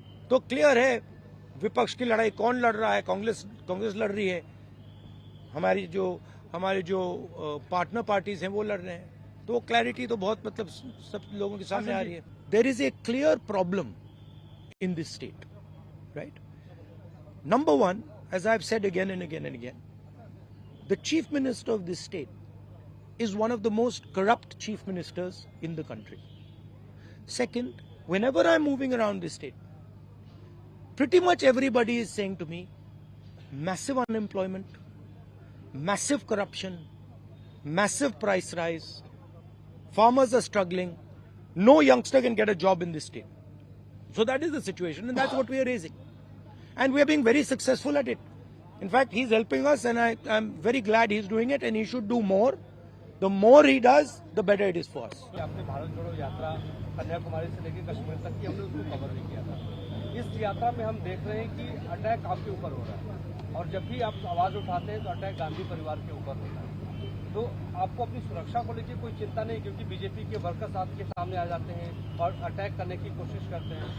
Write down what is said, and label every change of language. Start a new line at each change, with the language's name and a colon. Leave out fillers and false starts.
Hindi: तो क्लियर है, विपक्ष की लड़ाई कौन लड़ रहा है? कांग्रेस लड़ रही है, हमारे जो पार्टनर पार्टीज हैं वो लड़ रहे हैं। तो वो क्लैरिटी तो बहुत मतलब सब लोगों के सामने आ रही है।
English: There is a clear problem in this state, right? Number one, as I've said again and again and again, the chief minister of this state is one of the most corrupt chief ministers in the country. Second, whenever I'm moving around this state, pretty much everybody is saying to me, massive unemployment, massive corruption, massive price rise, farmers are struggling, no youngster can get a job in this state. So that is the situation, and that's what we are raising. And we are being very successful at it. In fact, he's helping us, and I'm very glad he's doing it, and he should do more. The more he does, the better it is for us.
Hindi: आपने भारत जोड़ो यात्रा कन्याकुमारी से लेकर कश्मीर तक की हमने उसको cover नहीं किया था। इस यात्रा में हम देख रहे हैं कि अटैक आपके ऊपर हो रहा है, और जब भी आप आवाज उठाते हैं तो अटैक गांधी परिवार के ऊपर होता है। तो आपको अपनी सुरक्षा को लेकर कोई चिंता नहीं, क्योंकि बीजेपी के वर्कर्स आपके सामने आ जाते हैं और अटैक करने की कोशिश करते हैं।